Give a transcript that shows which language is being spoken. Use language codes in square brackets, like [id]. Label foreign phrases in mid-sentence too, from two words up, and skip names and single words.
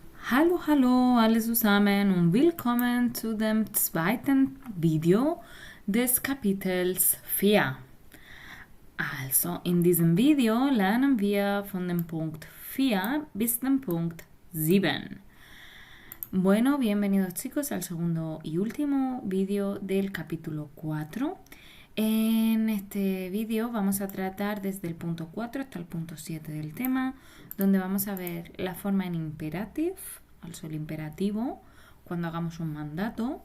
[de] Hallo, hallo alle zusammen und willkommen zu dem zweiten Video des Kapitels 4. Also, in diesem Video lernen wir von dem Punkt 4 bis dem Punkt 7. [es] Bueno, bienvenidos chicos al segundo y último vídeo del capítulo 4. En este vídeo vamos a tratar desde el punto 4 hasta el punto 7 del tema, donde vamos a ver la forma en imperative, also el imperativo, cuando hagamos un mandato.